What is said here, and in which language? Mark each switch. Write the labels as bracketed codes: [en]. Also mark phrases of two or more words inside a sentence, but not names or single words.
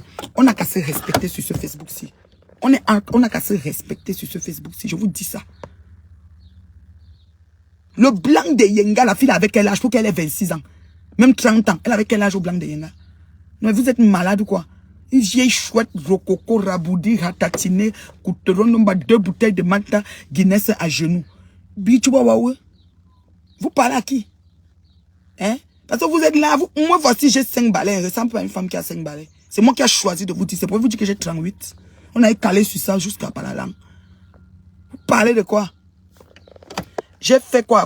[fr] On a qu'à se respecter sur ce Facebook-ci. On a qu'à se respecter sur ce Facebook-ci. Je vous dis ça. Le blanc de Yenga, la fille avec quel âge? Pour qu'elle ait 26 ans. Même 30 ans. Elle avait quel âge au blanc de Yenga? Non, mais vous êtes malade ou quoi? Une vieille chouette, rococo, raboudi, ratatinée, couteron, nomba 2 bouteilles de Malta, Guinness à genoux. Vous parlez à qui? Hein? Parce que vous êtes là, moi voici, j'ai 5 balais. Je ne ressemble pas à une femme qui a 5 balais. C'est moi qui ai choisi de vous dire. C'est pour vous dire que j'ai 38. On a calé sur ça jusqu'à pas la langue. Vous parlez de quoi? J'ai fait quoi?